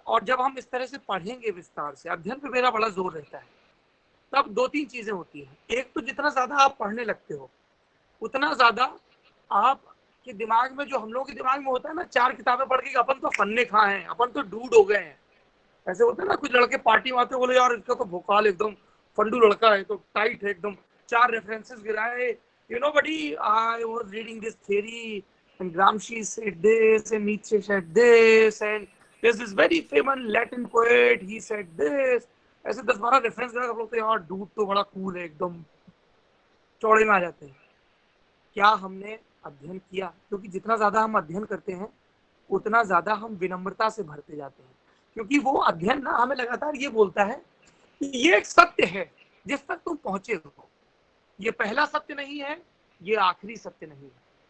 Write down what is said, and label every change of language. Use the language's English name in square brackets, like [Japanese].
[Hindi] और जब हम इस तरह से पढ़ेंगे विस्तार से, अध्ययन पे मेरा बड़ा जोर रहता है, तब दो तीन चीजें होती हैं। एक तो जितना ज्यादा आप पढ़ने लगते हो उतना ज्यादा आपके दिमाग में, जो हम लोगों के दिमाग में होता है ना, 4 किताबें पढ़ के अपन तो फन्ने खा हैं, अपन तो डूड हो गए हैं, ऐसे होते हैं ना। कुछ लड़के पार्टी में आते बोले यार इसका तो भोकाल एकदम फंडू लड़का है, तो टाइट है एकदम, 4 रेफरेंसेस गिराए, [English] you know buddy, I was reading this theory and Gramsci said this and Nietzsche said this and there's this very famous Latin poet, he said this। [Hindi] ऐसे 10-12 रेफरेंस गिरा, आप लोग तो यार डूड तो बड़ा कूल है, एकदम चौड़े में आ जाते हैं। क्या हमने अध्ययन किया? क्योंकि जितना ज्यादा हम अध्ययन करते हैं उतना ज्यादा हम विनम्रता से भरते जाते हैं, क्योंकि वो अध्ययन ना हमें लगातार ये बोलता है कि ये एक सत्य है जिस तक तुम पहुंचे हो, ये पहला सत्य नहीं है, ये आखिरी सत्य नहीं है।